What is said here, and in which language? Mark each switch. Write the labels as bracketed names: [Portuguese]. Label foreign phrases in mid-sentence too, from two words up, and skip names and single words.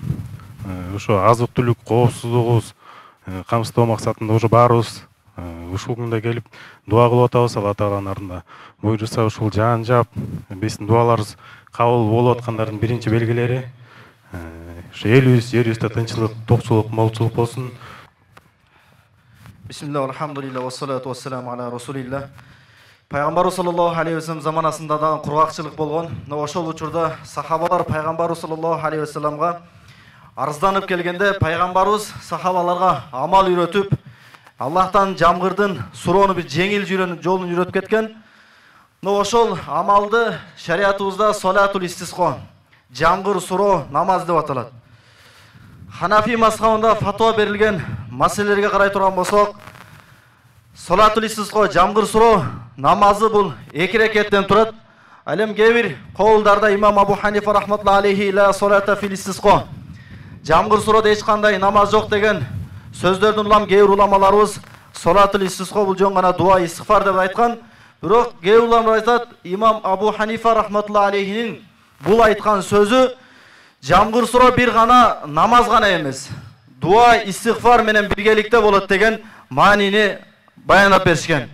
[Kyrgyz] Ошо азык-түлүк коопсуздугубуз камсыздоо максатында уже баарыбыз ушул күндө келип дуа кылып атабыз. Алла Тааланын артында буйруса ушул жан жап биздин дуаларыбыз кабыл болуп аткандардын биринчи белгилери. Ошо элибиз, жерибизде тынччылык, токчулук, молчулук болсун. [Arabic] بسم الله، الحمد لله، والصلاة والسلام على رسول الله. [Kyrgyz] Пайгамбар [Arabic] صلى الله عليه وسلم [Kyrgyz] заманасында да кургакчылык болгон. Ошол учурда сахабалар Пайгамбар [Arabic] صلى الله عليه وسلم [Kyrgyz] арызданып келгенде, пайгамбарыбыз сахабаларга амал үйрөтүп, Аллахтан жамгырдын суроону бир жеңил жолун үйрөтүп кеткен. Ошол амалды шариатыбызда [Arabic] صلاة الاستسقاء, [Kyrgyz] жамгыр суроо намаз деп аталат. Ханафи мазхабында фатва берилген маселелерге карай турган болсок, [Arabic] صلاة الاستسقاء, [Kyrgyz] жамгыр суроо намазы бул 2 рекеттен турат. Алем кээ коулдарда имам Абу Ханифа [Arabic] رحمة الله عليه لا صلاة في الاستسقاء, [Kyrgyz] жамгыр суроода эч кандай намаз жок деген сөздөрдүн улам кээ уламаларыбыз [Arabic] صلاة الاستسقاء [Kyrgyz] бул жөн гана [Arabic] دعاء استغفار [Kyrgyz] деп айткан. Бирок кээ уламалар айтат, имам Абу Ханифа [Arabic] رحمة الله عليه [Kyrgyz] бул айткан сөзү жамгыр суроо бир гана намаз гана эмес, [Arabic] دعاء استغفار [Kyrgyz] менен биргеликте болот деген маанини баяндап беришкен.